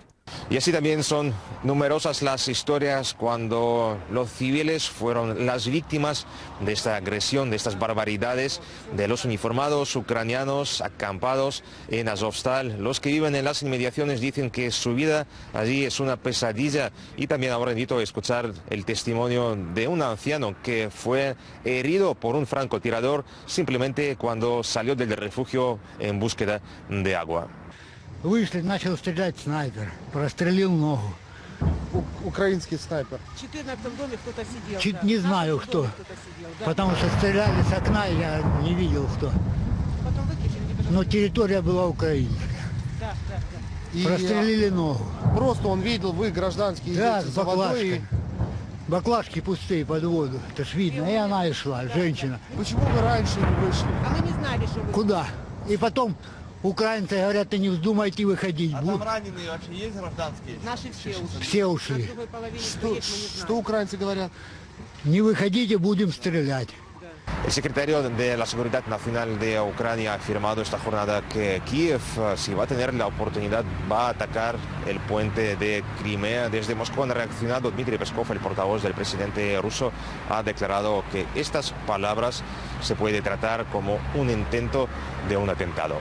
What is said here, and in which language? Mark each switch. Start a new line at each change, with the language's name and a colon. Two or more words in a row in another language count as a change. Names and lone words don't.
Spanish: Y así también son numerosas las historias cuando los civiles fueron las víctimas de esta agresión, de estas barbaridades de los uniformados ucranianos acampados en Azovstal. Los que viven en las inmediaciones dicen que su vida allí es una pesadilla. Y también ahora invito a escuchar el testimonio de un anciano que fue herido por un francotirador simplemente cuando salió del refugio en búsqueda de agua.
Russian: Вышли, начал стрелять снайпер, прострелил ногу. Украинский снайпер. В 14-м доме кто-то сидел. Чуть да. не знаю кто, потому что стреляли с окна, я не видел кто. Потом выключили, не Но территория была украинская. Да. И Прострелили ногу. просто он видел, вы гражданские Да, идете с за водой. баклажкой. Баклажки пустые под воду, это ж видно. И она и шла, женщина. Почему вы раньше не вышли? А мы не знали, что вы... Куда? И потом украинцы говорят, и не вздумайте выходить. А там раненые вообще есть гражданские? Наши все ушли. Все На ушли. другой половине Что, стоит, мы не знаем. что украинцы говорят? Не выходите, будем стрелять.
Spanish: El secretario de la Seguridad Nacional de Ucrania ha afirmado esta jornada que Kiev, si va a tener la oportunidad, va a atacar el puente de Crimea. Desde Moscú han reaccionado. Dmitry Peskov, el portavoz del presidente ruso, ha declarado que estas palabras se puede tratar como un intento de un atentado.